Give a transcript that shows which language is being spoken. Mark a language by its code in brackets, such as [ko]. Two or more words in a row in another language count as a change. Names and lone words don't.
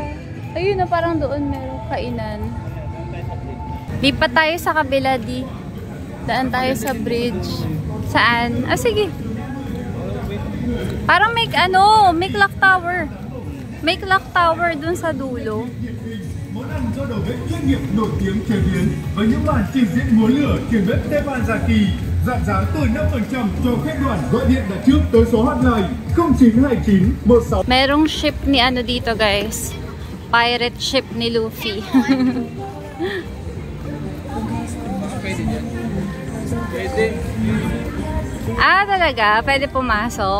[tl] Ayun na, parang doon merong kainan. Lipat tayo sa kabila di. Daan tayo sa bridge. Saan? Ah, sige. Parang may [en] clock tower. [tl] May [en] clock tower [tl] dun sa dulo. [vi] Món ăn do đầu bếp chuyên nghiệp nổi tiếng chế biến với những màn trình diễn múa lửa trên bếp Tepan Zaki. Giảm giá từ 5% cho khách đoàn gọi điện đặt trước tới số hotline 0929 16. [tl] Merong ship ni dito guys. [en] Pirate ship [tl] ni Luffy. Pwede dyan. Pwede. Ah, talaga? Pwede pumasok?